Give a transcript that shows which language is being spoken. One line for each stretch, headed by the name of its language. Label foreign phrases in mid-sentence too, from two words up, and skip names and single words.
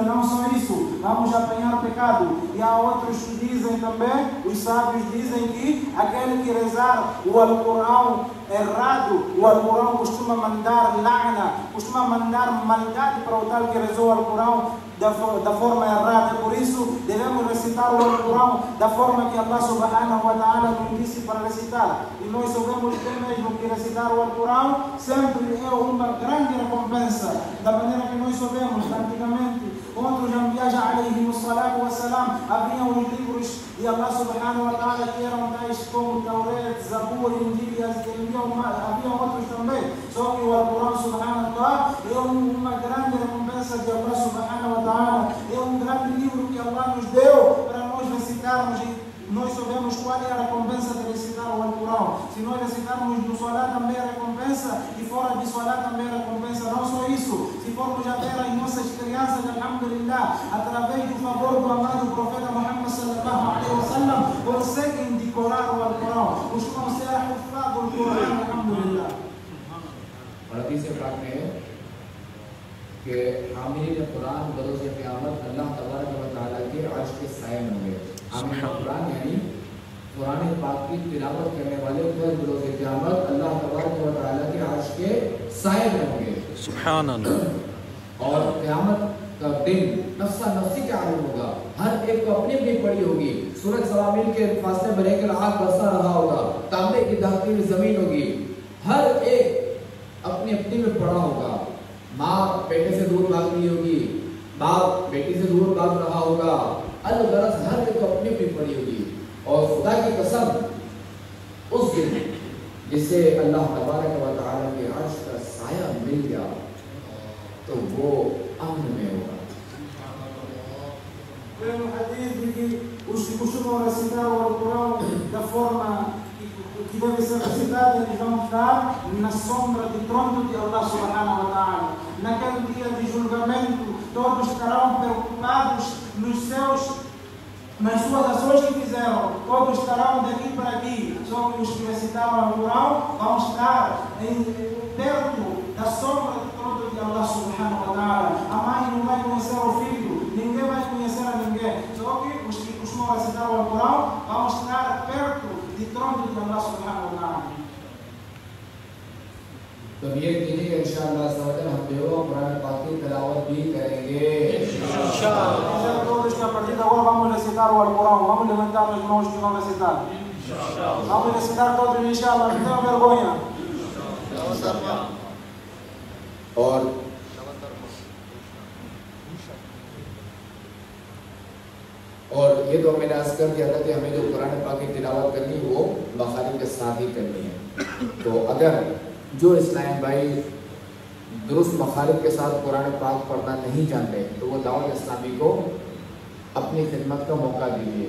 Portuguese: Não só isso, vamos apanhar pecado. E há outros que dizem também, os sábios dizem que aquele que rezar o Alcorão errado, o Alcorão costuma mandar la'na, costuma mandar maldade para o tal que rezou o Alcorão da forma errada. Por isso devemos recitar o Alcorão da forma que Allah
Arabic: سبحانه وتعالى
Portuguese: nos disse para recitar. E nós sabemos bem mesmo que recitar o Alcorão sempre é uma grande recompensa. Da maneira que nós sabemos, antigamente, outros Anbiya
Arabic: عليهم الصلاة والسلام,
Portuguese: haviam os livros de Allah
Arabic: سبحانه وتعالى
Portuguese: que eram tais como Taurat, Zabur, Injil, haviam outros também. Só que o Alcorão
Arabic: سبحانه وتعالى
Portuguese: é uma grande recompensa de Allah
Arabic: سبحانه وتعالى.
Portuguese: É um grande livro que Allah nos deu para nós recitarmos. E nós sabemos qual é a recompensa de recitar o Alcorão. Se nós recitarmos no Salat também é recompensa, e fora de Salat também é recompensa. Não só isso, se formos a ver as nossas crianças, alhamdulillah, através do favor do amado profeta Muhammad
Arabic: صلى الله عليه وسلم,
Portuguese: conseguem decorar o Alcorão. Costumam ser hufad do Corão, alhamdulillah.
Urdu: اور تیسرے پاک میں ہے کہ حاملین قرآن بروز قیامت
Arabic: الله تبارك وتعالى
Urdu: کے عرش کے سائے میں ہوں گے. حاملین قرآن یعنی قرآن پاک کی تلاوت کرنے والے بروز قیامت
Arabic: الله تبارك وتعالى
Urdu: کے عرش کے سائے میں ہوں گے.
Arabic: سبحان الله.
Urdu: اور قیامت کا دن نفسا نفسی کے عالم ہوگا. ہر ایک کو اپنی اپنی پڑی ہوگی۔ سورج سوامیل کے فاصلے میں رہ کر آگ برسا رہا ہوگا. تانبے کی دہکتی ہوئی زمین ہوگی۔ ہر ایک اپنی اپنی میں پڑا ہوگا. ماں بیٹے سے دور بھاگ رہی ہوگی، باپ بیٹی سے دور بھاگ رہا ہوگا. الغرض ہر ایک اپنی اپنی پڑی ہوگی۔ اور خدا کی قسم اس دن جسے
Arabic: الله تبارك وتعالى
Urdu: کے عرش کا سایہ مل گیا تو وہ امن میں ہوگا.
Portuguese: Vemos hadith de que os que costumam recitar o Alcorão da forma que deve ser recitado, eles vão estar na sombra do trono de Allah
Arabic: سبحانه وتعالى.
Portuguese: Naquele dia de julgamento, todos estarão preocupados nas suas ações que fizeram. Todos estarão daqui para aqui. Só que os que recitaram o Alcorão vão estar perto da sombra do trono de Allah
Arabic: سبحانه وتعالى.
Portuguese: A mãe não vai conhecer o filho, ninguém vai conhecer a ninguém. Só que os que costumam recitar o Alcorão vão estar perto do trono de Allah
Arabic: سبحانه وتعالى.
Urdu: تو یہ کیجیے کہ ان شاء اللہ ہم بیوا قرآن پاک کی تلاوت بھی کریں گے ان شاء اللہ.
Portuguese: Todos que a partir de agora vamos recitar o Alcorão, vamos levantar as mãos que vão recitar. Vamos recitar todos inshallah, não tenham vergonha.
Urdu: اور یہ تو میں نے عرض کر دیا تھا کہ ہمیں جو قرآن پاک کی تلاوت کرنی وہ مخارج کے ساتھ ہی کرنی ہے. تو اگر جو اسلام بھائی درست مخارج کے ساتھ قرآن پاک پڑھنا نہیں جانتے تو وہ دعوت اسلامی کو اپنی خدمت کا موقع دیجیے.